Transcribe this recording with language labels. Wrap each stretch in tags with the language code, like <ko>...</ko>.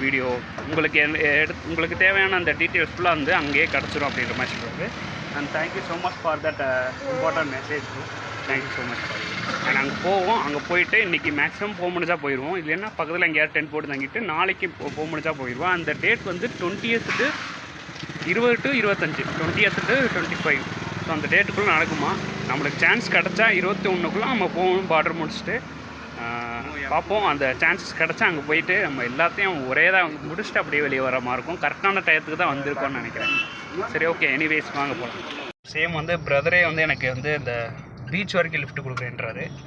<ta>Video உங்களுக்கு தேவையான அந்த டீட்டெயில்ஸ் ஃபுல்லாக வந்து அங்கேயே கிடச்சிரும் அப்படின்ற மாதிரி சொல்கிறது.</ta> <en>And thank you so much for that important message. Thank you so much for.</en> <ta>And அங்கே போவோம். அங்கே போயிட்டு இன்றைக்கி மேக்ஸிமம் போக முடிஞ்சா போயிடுவோம். இல்லைன்னா பக்கத்தில் எங்கேயாவது டென்ட் போட்டு தங்கிட்டு நாளைக்கு போக முடிஞ்சா போயிடுவோம். அந்த டேட் வந்து 20th to 20 to 25, 20th to 25. So அந்த டேட்டுக்குள்ளே நடக்குமா. நம்மளுக்கு சான்ஸ் கிடச்சா 21க்குள்ளே நம்ம போகணும். பார்டர் முடிச்சுட்டு பார்ப்போம். அந்த சான்சஸ் கிடச்சா அங்கே போயிட்டு நம்ம எல்லாத்தையும் ஒரே தான் முடிச்சுட்டு அப்படியே வெளியே வர மாதிரி இருக்கும். கரெக்டான டயத்துக்கு தான் வந்திருக்கோன்னு நினைக்கிறேன். சரி ஓகே, எனிவேஸ் வாங்க போகலாம். சேம் வந்து பிரதரே வந்து எனக்கு வந்து இந்த பீச் வரைக்கும் லிஃப்ட் கொடுக்குறேன்றாரு.</ta>